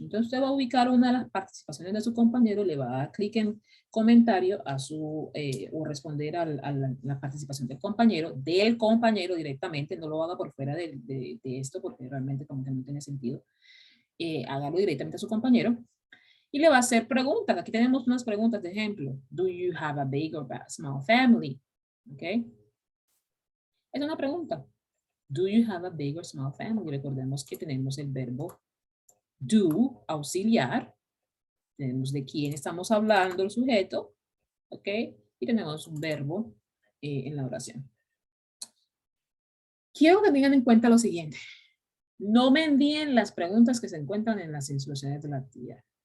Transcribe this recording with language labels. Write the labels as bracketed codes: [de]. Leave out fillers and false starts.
[es] Entonces usted va a ubicar una de las participaciones de su compañero, le va a dar clic en comentario o responder a la participación del compañero directamente, no lo haga por fuera de esto porque realmente como que no tiene sentido. Hágalo directamente a su compañero Y le va a hacer preguntas. Aquí tenemos unas preguntas de ejemplo. [en] Do you have a big or small family? ¿Ok? [es] Es una pregunta. [en] Do you have a big or small family? [es] Recordemos que tenemos el verbo do, auxiliar. Tenemos de quién estamos hablando, el sujeto. ¿Ok? Y tenemos un verbo en la oración. Quiero que tengan en cuenta lo siguiente. No me envíen las preguntas que se encuentran en las instrucciones de la actividad.